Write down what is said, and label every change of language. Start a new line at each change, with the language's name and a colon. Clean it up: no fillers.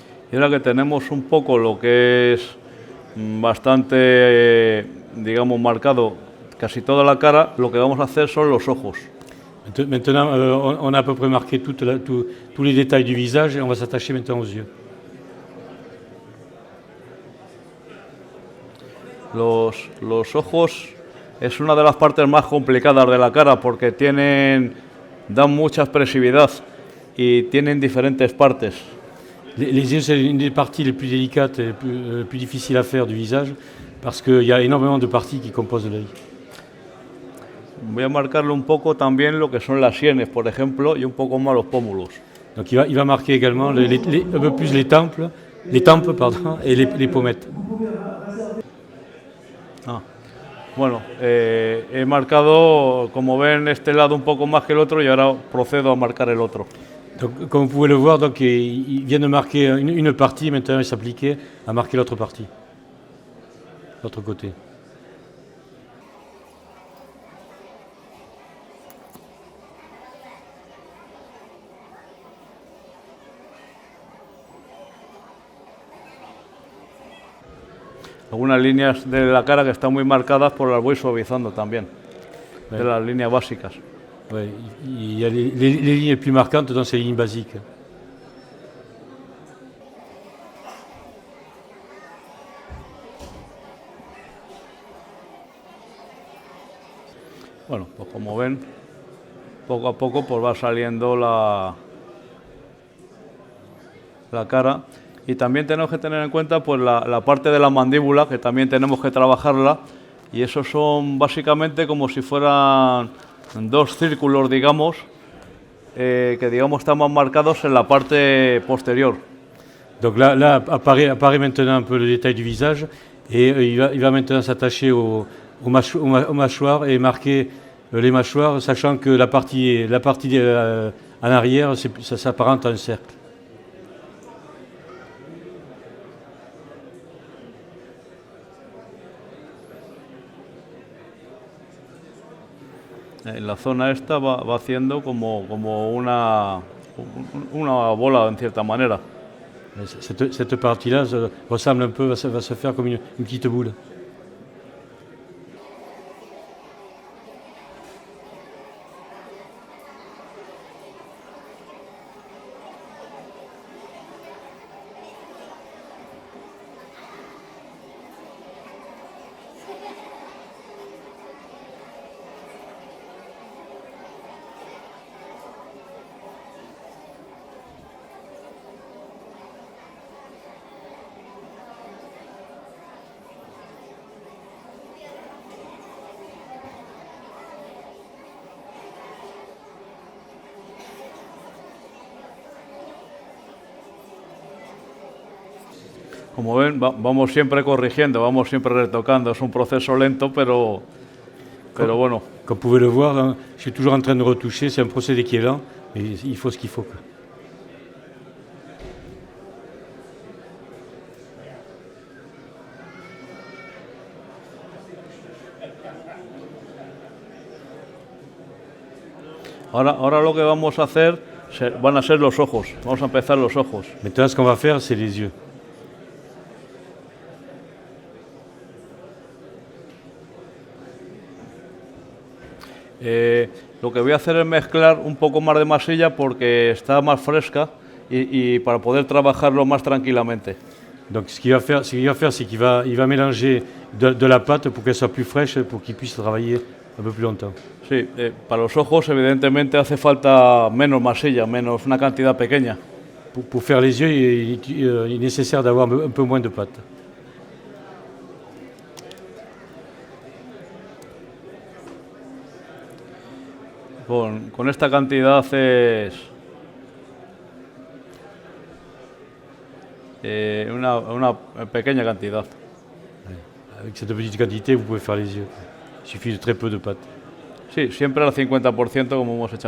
Spanish: Y ahora que tenemos un poco lo que es bastante, digamos, marcado casi toda la cara, lo que vamos a hacer son los ojos.
French: Maintenant, on a à peu près marqué tous les détails du visage et on va s'attacher maintenant aux yeux.
Spanish: Los ojos es una de las partes más complicadas de la cara porque dan mucha expresividad y tienen diferentes partes.
French: Les yeux, c'est une des parties les plus délicates et les plus difficiles à faire du visage parce qu'il y a énormément de parties qui composent l'œil.
Spanish: Voy a marcarle un poco también lo que son las sienes, por ejemplo, y un poco más los pómulos.
French: Donc il va marquer également un peu plus les tempes et les pommettes.
Spanish: Bueno, he marcado, como ven, este lado un poco más que el otro y ahora procedo a marcar el otro.
French: Donc, comme vous pouvez le voir, donc, il vient de marquer une partie, maintenant il s'appliquait à marquer l'autre partie, l'autre côté.
Spanish: Algunas líneas de la cara que están muy marcadas, pues las voy suavizando también, de las líneas básicas.
French: Ouais, il y a les lignes les plus marquantes dans ces lignes basiques.
Spanish: Bueno, pues como ven, poco a poco pues va saliendo la cara. Y también tenemos que tener en cuenta pues la parte de la mandíbula, que también tenemos que trabajarla. Y esos son básicamente como si fueran dos círculos, digamos, que digamos están más marcados en la parte posterior.
French: Donc là apparaît maintenant un peu le détail du visage et il va maintenant s'attacher aux mâchoires et marquer les mâchoires, sachant que la partie en arrière, ça s'apparente à un cercle.
Spanish: En la zona esta va haciendo como una bola en cierta manera.
French: Cette partie-là ressemble un peu, va se faire comme une petite boule.
Spanish: Como ven, vamos siempre corrigiendo, vamos siempre retocando. Es un proceso lento, pero bueno.
French: Comme vous pouvez le voir, là, je suis toujours en train de retoucher, c'est un procédé qui est lent, mais il faut ce qu'il faut.
Spanish: Ahora lo que vamos a hacer van a ser los ojos. Vamos a empezar los ojos.
French: Maintenant, ce qu'on va faire, c'est les yeux.
Spanish: Lo que voy a hacer es mezclar un poco más de masilla porque está más fresca y para poder trabajarlo más tranquilamente.
French: Donc ce qu'il va faire, c'est qu'il va mélanger de la pâte pour qu'elle soit plus fraîche, pour qu'il puisse travailler un peu plus longtemps.
Spanish: Sí, para los ojos evidentemente hace falta menos masilla, menos una cantidad pequeña.
French: Pour faire les yeux, il est nécessaire d'avoir un peu moins de pâte.
Spanish: Con esta cantidad es una pequeña cantidad.
French: Avec cette petite quantité, vous pouvez faire les yeux. Il suffit de très peu de pâte.
Spanish: Sí, siempre al 50% como hemos hecho